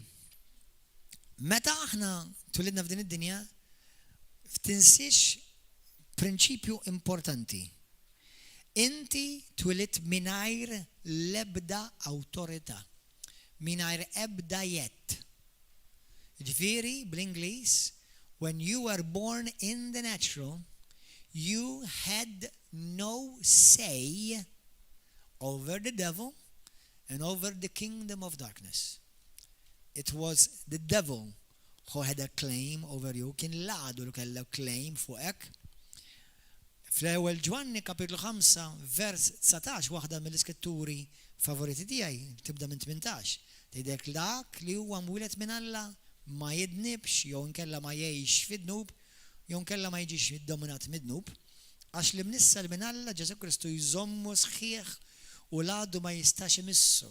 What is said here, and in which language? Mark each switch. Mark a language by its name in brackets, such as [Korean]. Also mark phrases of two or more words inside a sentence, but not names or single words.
[Maltese] Meta aħna twilidna f'din id-dinja, ftinsiex prinċipju importanti. Inti twilit mingħajr l-ebda awtorità, mingħajr ebda jett. Ġifieri bl-Ingliż, [English] when you were born in the natural, you had no say over the devil and over the kingdom of darkness. It was the devil who had a claim over you. [Maltese] Kien l-għadu li kellu claim fuqek. Fl-ewwel Ġwanni kapitlu 5 vers 19 waħda mill-iskritturi favoriti tiegħi tibda minn 18. Tgħidek dak li huwa mwieled minn Alla ma jidnibx jew inkella ma jgħix fid-dnub jew inkella ma jiġix iddominat mid-dnub għax li mnissal minn Alla Ġesu Kristu jżommu sħiħ u l-għadu ma jistax imissu.